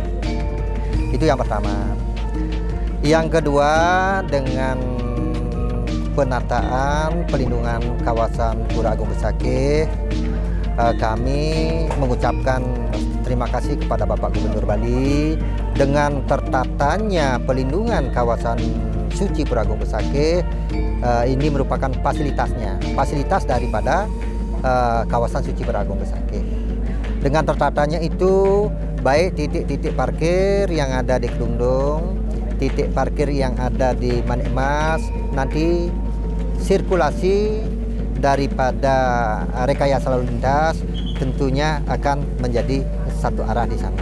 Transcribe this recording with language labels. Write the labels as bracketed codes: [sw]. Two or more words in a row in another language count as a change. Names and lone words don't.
[id] Itu yang pertama. Yang kedua, dengan penataan pelindungan kawasan Pura Agung Besakih, kami mengucapkan terima kasih kepada Bapak Gubernur Bali dengan tertatanya pelindungan kawasan suci Pura Agung Besakih. Ini merupakan fasilitas daripada kawasan suci Pura Agung Besakih. Dengan tertatanya itu, baik titik-titik parkir yang ada di Kedungdung, titik parkir yang ada di Manik Mas, nanti sirkulasi daripada rekayasa lalu lintas tentunya akan menjadi satu arah di sana.